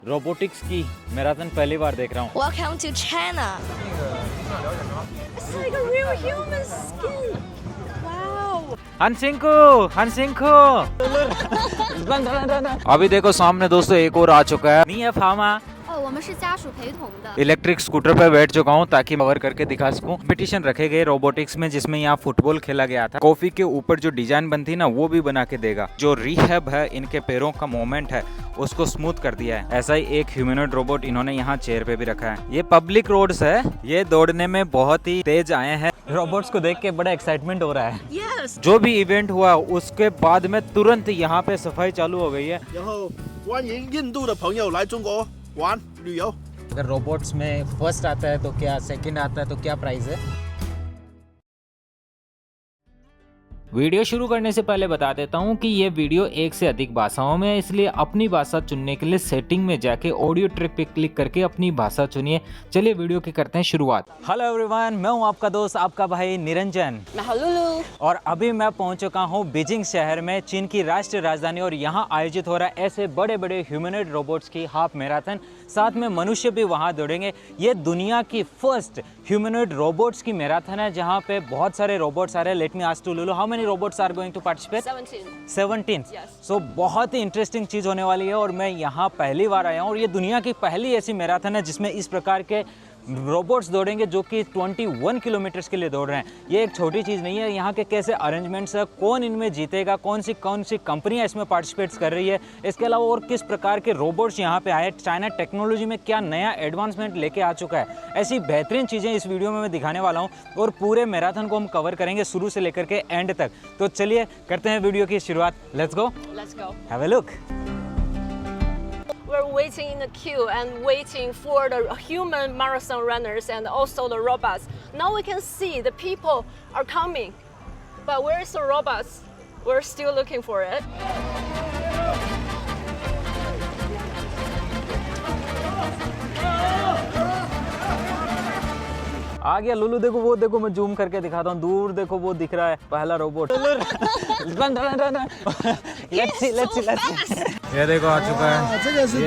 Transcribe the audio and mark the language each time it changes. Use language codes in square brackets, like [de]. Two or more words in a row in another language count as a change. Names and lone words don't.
[hi] रोबोटिक्स की मैराथन पहली बार देख रहा हूँ। [en] Welcome to China. It's like a real human skin. Wow. [hi] हनसिंकू अभी देखो सामने दोस्तों एक और आ चुका है। नहीं है फामा [zh] 我们是家属陪同的。 [en] electric scooter [hi] पे बैठ चुका हूँ ताकि कवर करके दिखा सकूं। कंपटीशन रखे गए रोबोटिक्स में जिसमें यहाँ फुटबॉल खेला गया था। कॉफी के ऊपर जो डिजाइन बनती ना वो भी बना के देगा। जो रिहैब है इनके पैरों का मूवमेंट है उसको स्मूथ कर दिया है। ऐसा ही एक ह्यूमनॉइड रोबोट इन्होंने यहाँ चेयर पे भी रखा है। ये [en] public roads [hi] है, ये दौड़ने में बहुत ही तेज आए हैं। रोबोट्स को देख के बड़ा एक्साइटमेंट हो रहा है। [en] Yes. [hi] जो भी इवेंट हुआ उसके बाद में तुरंत यहाँ पे सफाई चालू हो गई है। [zh] 然后欢迎印度的朋友来中国玩旅游。 [hi] अगर रोबोट्स में फर्स्ट आता है तो क्या, सेकंड आता है तो क्या प्राइस है? वीडियो शुरू करने से पहले बता देता हूँ कि ये वीडियो एक से अधिक भाषाओं में है, इसलिए अपनी भाषा चुनने के लिए सेटिंग में जाके [en] audio track [hi] पे क्लिक करके अपनी भाषा चुनिए। चलिए वीडियो की करते हैं शुरुआत। [en] Hello everyone, [hi] मैं हूँ आपका दोस्त आपका भाई निरंजन। मैं हूँ लुलु। और अभी मैं पहुंच चुका हूं बीजिंग शहर में, चीन की राष्ट्रीय राजधानी, और यहां आयोजित हो रहा है ऐसे बड़े बड़े [en] humanoid robots [hi] की [en] half marathon. [hi] साथ में मनुष्य भी वहां दौड़ेंगे। ये दुनिया की [en] first humanoid robots [hi] की मैराथन है जहां पे बहुत सारे रोबोट्स आ रहे हैं। [en] Let me ask to Lulu, how many robots are going to participate? 17. [hi] सो बहुत ही इंटरेस्टिंग चीज होने वाली है और मैं यहाँ पहली बार आया हूँ और ये दुनिया की पहली ऐसी मैराथन है जिसमें इस प्रकार के रोबोट्स दौड़ेंगे जो कि 21 किलोमीटर्स के लिए दौड़ रहे हैं। ये एक छोटी चीज़ नहीं है। यहाँ के कैसे अरेंजमेंट्स है, कौन इनमें जीतेगा, कौन सी कंपनियाँ इसमें पार्टिसिपेट्स कर रही है, इसके अलावा और किस प्रकार के रोबोट्स यहाँ पे आए, चाइना टेक्नोलॉजी में क्या नया एडवांसमेंट लेके आ चुका है, ऐसी बेहतरीन चीज़ें इस वीडियो में मैं दिखाने वाला हूँ। और पूरे मैराथन को हम कवर करेंगे शुरू से लेकर के एंड तक। तो चलिए करते हैं वीडियो की शुरुआत। [en] Let's go, have a look. We're waiting in the queue and waiting for the human marathon runners and also the robots. Now we can see the people are coming, but where is the robots? We're still looking for it. [hi] आ गया लुलु, देखो वो देखो, मैं जूम करके दिखाता हूँ। दूर देखो वो दिख रहा है पहला रोबोट। [en] Let's see. [hi] ये देखो आ चुका है।